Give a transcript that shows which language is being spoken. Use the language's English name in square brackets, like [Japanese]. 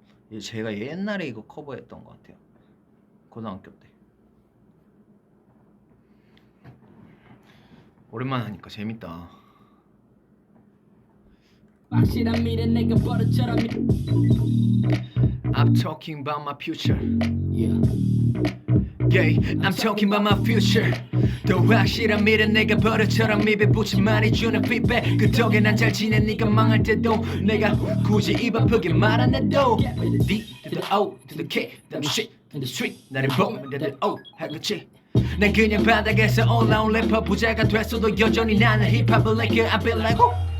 [Korean] 이게 제가 옛날에 이거 커버했던 것 같아요. 고등학교 때. 오랜만에 하니까 재밌다. 확실한 미래 내가 버릇처럼 [English] I'm talking about my future Yeah. Yeah, I'm talking about my future [Korean] 더 확실한 미래 내가 버릇처럼 입에 붙인 말이 주는 feedback 그 덕에 난 잘 지내 네가 망할 때도 내가 굳이 입 아프게 말 안 해도 [English] D to the O to the K the shit in the street [Korean] 나를 보면 다들 O 하겠지 난 그냥 바닥에서 올라온 래퍼 부자가 됐어도 여전히 나는 힙합을 [English] like it I feel like oh